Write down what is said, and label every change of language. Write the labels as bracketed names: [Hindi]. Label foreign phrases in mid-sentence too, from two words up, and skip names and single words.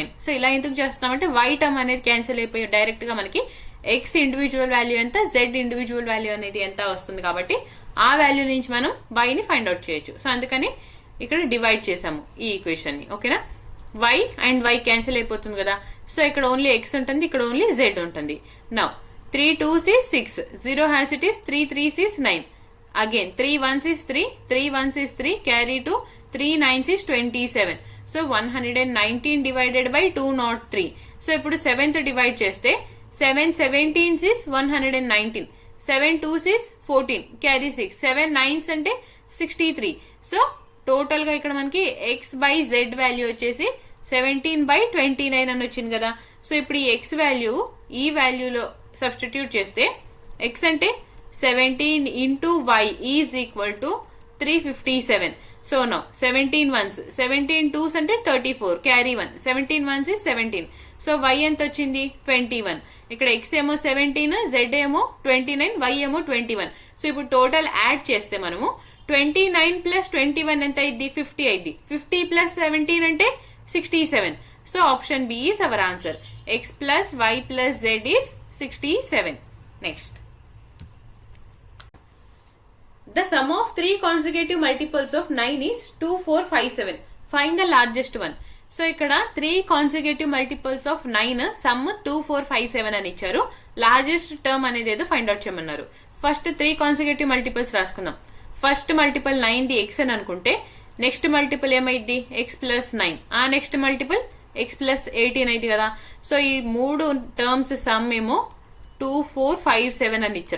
[Telugu] సో ఇలా ఎందుకు చేస్తామంటే y టర్మ్ అనేది క్యాన్సిల్ అయిపోయి డైరెక్ట్ గా మనకి x [English] individual value [Telugu] ఎంత, z [English] individual value [Telugu] అనేది ఎంత వస్తుంది కాబట్టి ఆ వాల్యూ నుంచి మనం y ని [English] find out [Telugu] చేయొచ్చు. సో అందుకని ఇక్కడ డివైడ్ చేసాము ఈ ఈక్వేషన్ ని. ఓకేనా, y అండ్ y క్యాన్సిల్ అయిపోతుంది కదా. సో ఇక్కడ ఓన్లీ x ఉంటుంది, ఇక్కడ ఓన్లీ z ఉంటుంది. [English] నౌ 3 2s is 6, 0 has it is 3 3s is 9, again 3 1s is 3, 3 1s is 3, carry 2, 3 9s is 27. So 119 divided by 203. So [Telugu] ఇప్పుడు 7th డివైడ్ చేస్తే [English] 7 17s is 119, 7 2s is 14, carry 6, 7 9s అంటే 63. [Telugu] సో టోటల్ గా ఇక్కడ మనకి x బై z వాల్యూ వచ్చేసి 17/29 అని వచ్చింది కదా. సో ఇప్పుడు ఈ x వాల్యూ ఈ వాల్యూలో సబ్స్టిట్యూట్ చేస్తే x అంటే 17 [English] into y is equal to [Telugu] 357. [English] so no 17 1s, 17 2s అంటే 34, క్యారీ 1, 17 1s is 17. [Telugu] సో y ఎంత వచ్చింది 21. ఇక్కడ x ఏమో 17, z ఏమో 29, y ఏమో 21. సో ఇప్పుడు టోటల్ యాడ్ చేస్తే మనము 29 ప్లస్ 21 ఎంత అయింది 50 అయింది. [English] 50 ప్లస్ 17 అంటే 67. so option B is our answer. x plus y plus z is 67. Next, the sum of three consecutive multiples of 9 is 2457. Find the largest one. [Telugu] సో ఇక్కడ [English] 3 consecutive multiples of 9 [Telugu] సమ్ 2457 అని ఇచ్చారు. [English] largest term [Telugu] అనేది ఏదో [English] find out [Telugu] చేయమన్నారు. ఫస్ట్ 3 [English] consecutive multiples [Telugu] రాసుకుందాం. [English] first multiple [Telugu] 9 ది x అని అనుకుంటే [English] next multiple [Telugu] ఏమైంది x ప్లస్ 9, ఆ [English] next multiple [Telugu] x ప్లస్ 18 అయింది కదా. సో ఈ మూడు టర్మ్స్ సమ్ ఏమో 2457 అని ఇచ్చారు.